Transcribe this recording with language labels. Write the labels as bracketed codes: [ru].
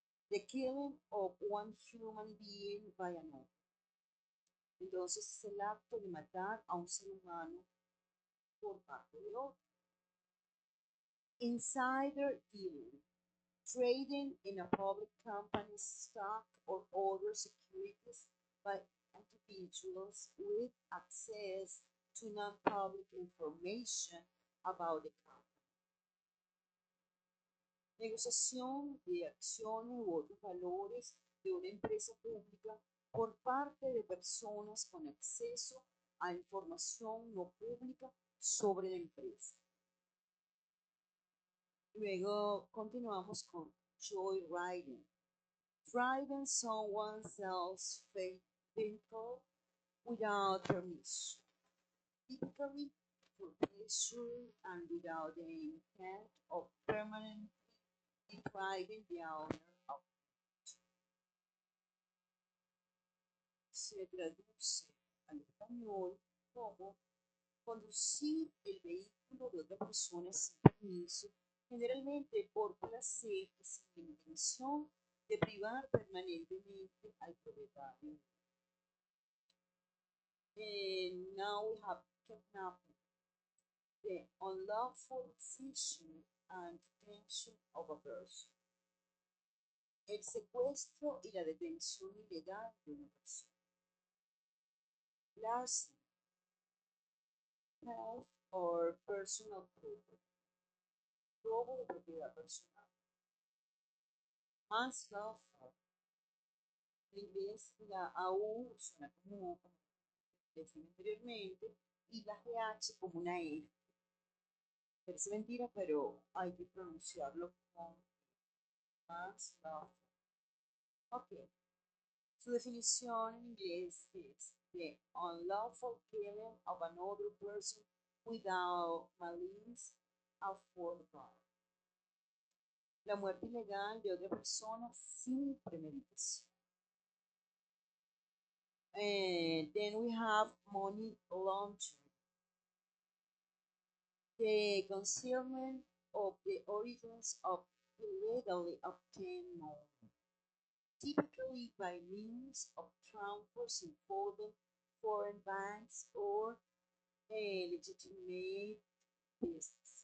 [en] The killing of one human being by another. [es] Entonces es el acto de matar a un ser humano por parte de otro. [en] Insider dealing. Trading in a public company's stock or other securities by individuals with access to non-public information about the company. [es] Negociación de acciones u otros valores de una empresa pública por parte de personas con acceso a información no pública sobre la empresa. Luego continuamos con joyriding. [en] Driving someone else's vehicle without permission, typically for pleasure and without the intent of permanently depriving the owner of it. [es] Se traduce al español como conducir el vehículo de otra persona sin permiso, generalmente por placer y sin la intención de privar permanentemente al propietario. [en] And now we have kidnapping, the unlawful seizure and detention of a person. [es] El secuestro y la detención ilegal de una persona. [en] Larceny, theft or personal property. [es] Robo de propiedad personal. Manslaughter. En inglés la AU suena como decía anteriormente y la GH como una E. Parece mentira, pero hay que pronunciarlo con manslaughter. Ok. Su definición en inglés es [en] the unlawful killing of another person without malice aforethought. [es] La muerte ilegal de otra persona sin premeditación. [en] And then we have money laundering, the concealment of the origins of illegally obtained money, typically by means of transfers involving foreign banks or legitimate businesses.